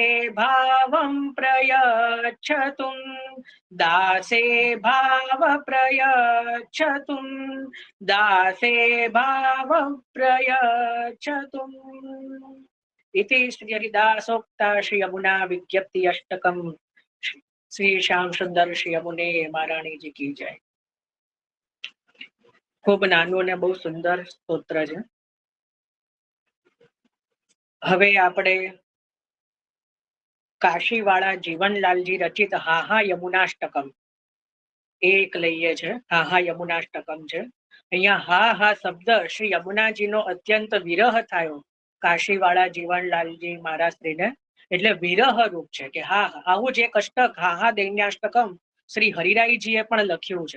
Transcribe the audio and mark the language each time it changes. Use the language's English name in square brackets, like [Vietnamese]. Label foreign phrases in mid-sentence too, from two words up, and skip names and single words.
[Sanskrit] भावं प्रयच्छतुं दासे भाव प्रयच्छतुं दासे भाव प्रयच्छतुं इति श्री हरिदासोक्ता श्री यमुना विज्ञप्ति अष्टकम [Hindi] श्री श्याम सुंदर श्री यमुने महाराणी जी की जय। [Gujarati] ખૂબ નાનું ને બહુ સુંદર સ્તોત્ર છે। હવે આપણે કાશીવાળા જીવનલાલજી રચિત હા હા યમુનાષ્ટકમ એક લઈએ છે। હા હા યમુનાષ્ટકમ છે। અહીંયા હા હા શબ્દ શ્રી યમુનાજીનો અત્યંત વિરહ થયો કાશીવાળા જીવનલાલજી મહારાજશ્રીને, એટલે વિરહ રૂપ છે કે હા આવું જ એક અષ્ટક હા હા દૈન્યાષ્ટકમ શ્રી હરિરાયજીએ પણ લખ્યું છે।